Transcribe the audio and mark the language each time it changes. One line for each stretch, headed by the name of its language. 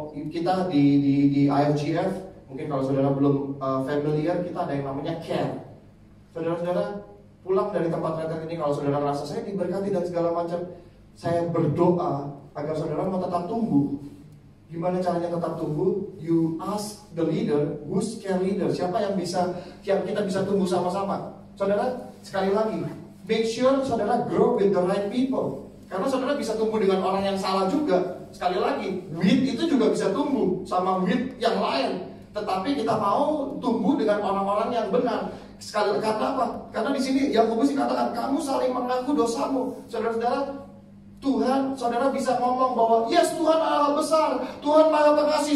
Indonesian: Kita di IFGF, mungkin kalau saudara belum familiar, kita ada yang namanya care. Saudara-saudara, pulang dari tempat retret ini, kalau saudara merasa saya diberkati dan segala macam, saya berdoa agar saudara mau tetap tumbuh. Gimana caranya tetap tumbuh?
English: You ask the leader, who's care leader?
Indonesian: Siapa yang kita bisa tumbuh sama-sama? Saudara, sekali lagi,
English: make sure saudara grow with the right people.
Indonesian: Karena saudara bisa tumbuh dengan orang yang salah juga. Sekali lagi, wheat itu juga bisa tumbuh sama wheat yang lain. Tetapi kita mau tumbuh dengan orang-orang yang benar. Karena apa? Karena di sini Yakobus dikatakan kamu saling mengaku dosamu. Saudara-saudara, Tuhan, saudara bisa ngomong bahwa yes, Tuhan Allah besar, Tuhan Maha Pengasih.